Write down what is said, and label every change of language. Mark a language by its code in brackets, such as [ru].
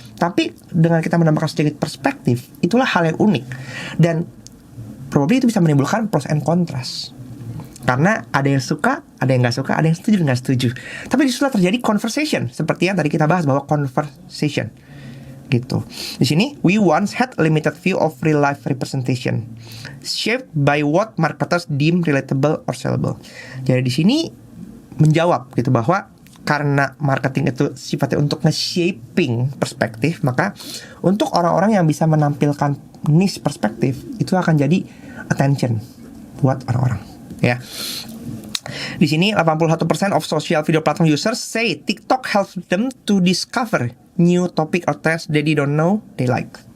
[id] Tapi dengan kita menambahkan sedikit perspektif, itulah hal yang unik. Dan probably itu bisa menimbulkan [en] pros and contrast. [id] Karena ada yang suka, ada yang nggak suka, ada yang setuju, nggak setuju. Tapi disitulah terjadi conversation, seperti yang tadi kita bahas bahwa conversation gitu. Di sini, [en] we once had a limited view of real life representation, shaped by what marketers deem relatable or sellable. [id] Jadi di sini menjawab gitu bahwa karena marketing itu sifatnya untuk nge-shaping perspektif, maka untuk orang-orang yang bisa menampilkan niche perspektif itu akan jadi attention buat orang-orang. Ya, di sini [en] 81% of social video platform users say TikTok helps them to discover new topic or trends they don't know they like.